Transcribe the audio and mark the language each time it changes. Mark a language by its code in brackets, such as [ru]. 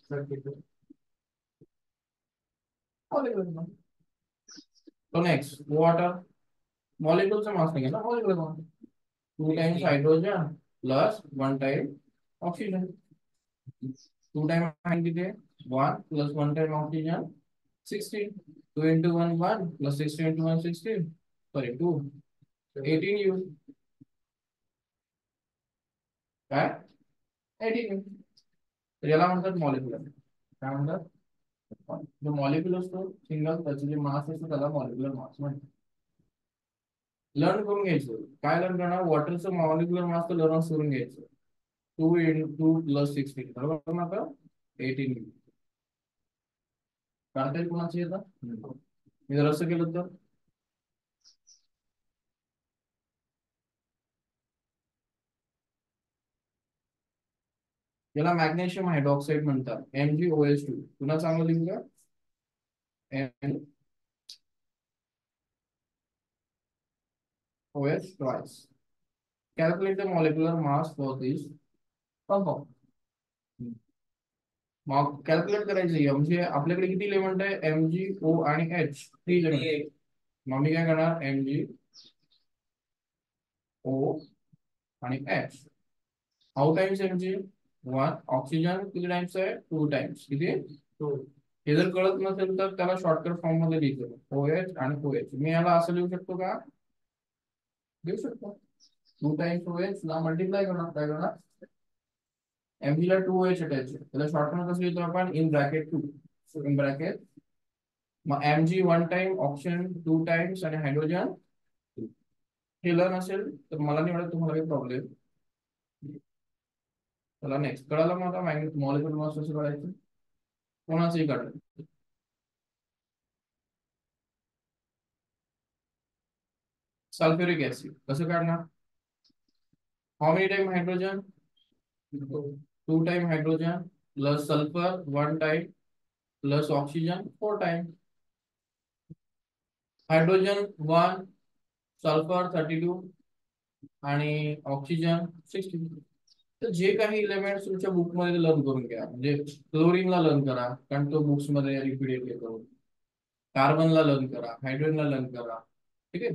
[en] 32 molecular. [mr] तो next water, मॉलिक्युलचा मास नाही ना, molecular mass 2 times hydrogen plus 1 time oxygen, 2 time आहे किती? [en] 1 plus 1 time oxygen 16, 2 into 1 1 plus 16 into 1 16, sorry 2 18 u, काय 18 u. [mr] तर याला म्हणतात मॉलिक्युलर, काय म्हणतात? जो मॉलिक्युल असतो सिंगल, त्याचे जे मास असतो त्याला मॉलिक्युलर मास म्हणतात. लर्न करून घ्यायचं, काय लर्न करणार? वॉटरचं मॉलिक्युलर मास तर लर्न करून घ्यायचं, 2 इंटू प्लस 16, बरोबर ना? आता 18 काढता येईल कोणाचं येतं? मी जर असं केलं तर याला मॅग्नेशियम हायड्रॉक्साईड म्हणतात, MgOH2. पुन्हा चांगलं लिहू का? [en] MgOH twice. Calculate the molecular mass for this compound. [mr] मग कॅल्क्युलेट करायचं म्हणजे आपल्याकडे किती एलिमेंट आहे? MgO आणि H, 3 एलिमेंट. मग मी काय करणार? MgO आणि H. [en] How times Mg? [mr] 1. Oxygen किती टाइम्स आहे? 2 टाइम्स. किती? 2. हे जर कळत नसेल तर त्याला शॉर्टकट फॉर्म मध्ये लिहितो, OH आणि OH. मी याला असं लिहू शकतो का? लिहू शकतो. 2 टाइम्स OH ला मल्टिप्लाय करणार, काय करणार? Mg ला 2OH अटॅच आहे, त्याला शॉर्टकट कसं लिहितो आपण? [en] In bracket 2, in bracket. [mr] मग Mg 1 टाइम, ऑक्सिजन 2 टाइम्स आणि हायड्रोजन. केलं नसेल तर मला नाही वाटत तुम्हाला काही प्रॉब्लेम. चला नेक्स्ट, कळालं मग आता मॉलिक्युलर मास कसं काढायचं? कोणाचंही काढायचं. सल्फ्युरिक ऍसिड कसं काढणार? [en] How many time hydrogen? 2 time hydrogen plus sulphur 1 time plus oxygen 4 time. [mr] Hydrogen 1, sulphur 32 आणि ऑक्सिजन 16. तर जे काही एलिमेंट्स तुमच्या बुक मध्ये लर्न करून घ्या, म्हणजे क्लोरीनला लर्न करा कारण तो बुक्स मध्ये रिपीट येतो, कार्बनला लर्न करा, हायड्रोजनला लर्न करा, ठीक आहे?